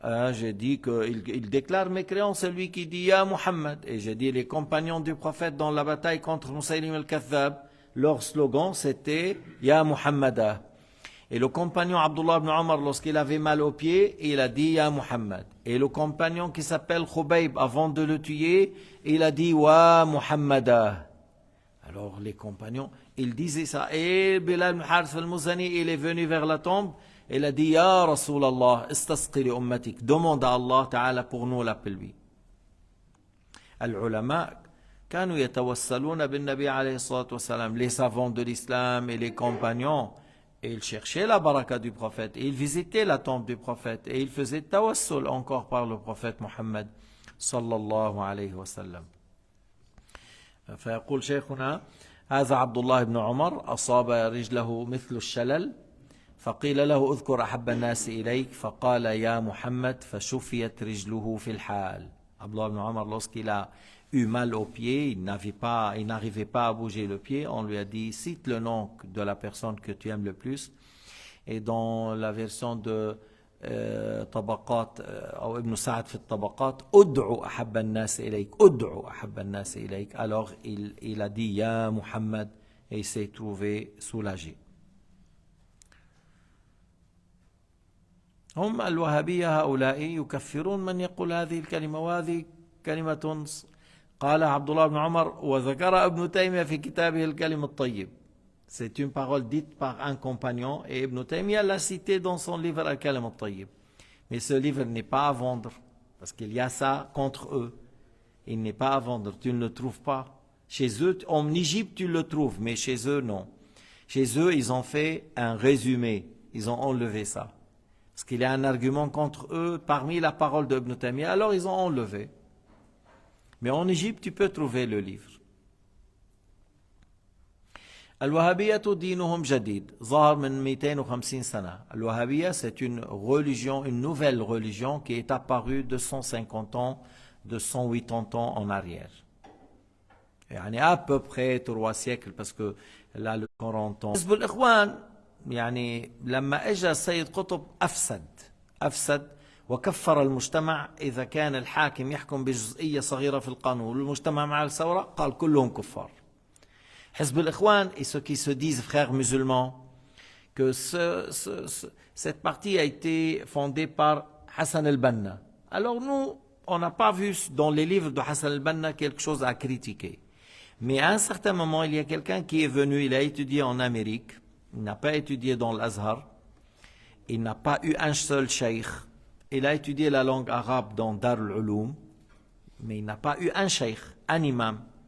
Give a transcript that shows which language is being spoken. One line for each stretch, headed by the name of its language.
French: J'ai dit qu'il déclare mécréant celui qui dit Ya Muhammad. Et j'ai dit les compagnons du prophète dans la bataille contre Musaylim al-Kathab, leur slogan c'était Ya Muhammada. Et le compagnon Abdullah ibn Omar, lorsqu'il avait mal aux pieds, il a dit Ya Muhammad. Et le compagnon qui s'appelle Khubayb, avant de le tuer, il a dit Wa Muhammada. Alors les compagnons, ils disaient ça. Et Bilal ibn Harith al-Muzani, il est venu vers la tombe. Il a dit
Arabic: Ya Rasulallah, istasqi li ummatik.
French: Demande à Allah Ta'ala pour nous l'appel-lui.
Arabic: Al-ulama, كانوا يتوسلون بالنبي عليه الصلاة والسلام.
French: Les savants de l'islam et les compagnons, et ils cherchaient la baraka du prophète. Et ils visitaient la tombe du prophète. Et ils faisaient tawassul encore par le prophète Muhammad
Arabic: sallallahu alayhi wa sallam. فيقول شيخنا هذا عبد الله بن عمر أصاب رجله مثل الشلل فقيل له اذكر أحب الناس إليك فقال يا محمد فشفيت رجله في الحال.
French: Abdullah ibn Omar, lorsqu'il a eu mal au pied, il n'arrivait pas à bouger le pied, on lui a dit cite le nom de la personne que tu aimes le plus. Et dans la version de
Arabic: طبقات أو ابن سعد في الطبقات ادعو أحب الناس إليك ادعو أحب الناس إليك.
French: Alors il a dit Ya Muhammad et il s'est trouvé soulagé.
Arabic: هم الوهابية هؤلاء يكفرون من يقول هذه الكلمة. وهذه كلمة قالها عبد الله بن عمر وذكر ابن تيمية في كتابه الكلم الطيب.
French: C'est une parole dite par un compagnon et Ibn Taymiyyah l'a cité dans son livre Al-Kalim al-Tayyib. Mais ce livre n'est pas à vendre parce qu'il y a ça contre eux. Il n'est pas à vendre, tu ne le trouves pas. Chez eux, en Égypte, tu le trouves, mais chez eux, non. Chez eux, ils ont fait un résumé. Ils ont enlevé ça. Parce qu'il y a un argument contre eux parmi la parole de Ibn Taymiyyah, alors ils ont enlevé. Mais en Égypte, tu peux trouver le livre.
Arabic: الوهابية دينهم جديد ظهر من 250 سنة.
French: الوهابية c'est une religion, une nouvelle religion qui est apparue de 150 ans, de 180 ans en arrière.
Arabic: يعني
French: à peu près 3 siècles parce que là le 40 ans.
Arabic: حزب الإخوان يعني لما اجى السيد قطب أفسد وكفر المجتمع إذا كان الحاكم يحكم بجزئية صغيرة في القانون والمجتمع مع الثورة قال كلهم كفار.
French: Hizb al-Ikhwan et ceux qui se disent frères musulmans, que cette partie a été fondée par Hassan al-Banna. Alors nous, on n'a pas vu dans les livres de Hassan al-Banna quelque chose à critiquer. Mais à un certain moment, il y a quelqu'un qui est venu, il a étudié en Amérique, il n'a pas étudié dans l'Azhar, il n'a pas eu un seul cheikh, il a étudié la langue arabe dans Dar al-Ulum, mais il n'a pas eu un cheikh, un imam.